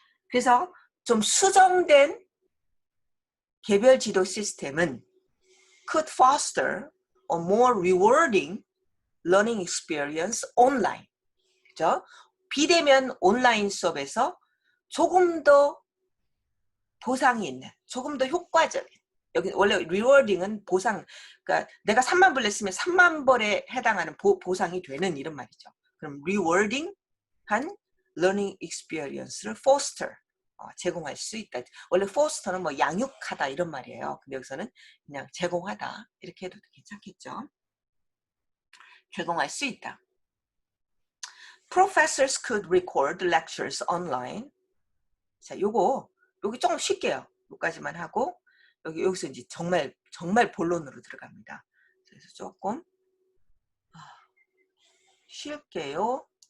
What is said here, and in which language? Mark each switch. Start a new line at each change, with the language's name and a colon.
Korean: 그래서 좀 수정된 개별 지도 시스템은
English: could foster a more rewarding learning experience online.
Korean: 그죠? 비대면 온라인 수업에서 조금 더 보상이 있는, 조금 더 효과적인, 여기 원래 리워딩은 보상, 그러니까 내가 3만 불 냈으면 3만 벌에 해당하는 보상이 되는 이런 말이죠. 그럼 리워딩한 learning experience를 foster, 제공할 수 있다. 원래 foster는 뭐 양육하다 이런 말이에요. 근데 여기서는 그냥 제공하다 이렇게 해도 괜찮겠죠. 제공할 수 있다.
English: Professors could record lectures online.
Korean: 자, 요기 조금 쉽게요. 요까지만 하고 여기서 이제 정말 본론으로 들어갑니다. 그래서 조금 쉽게요.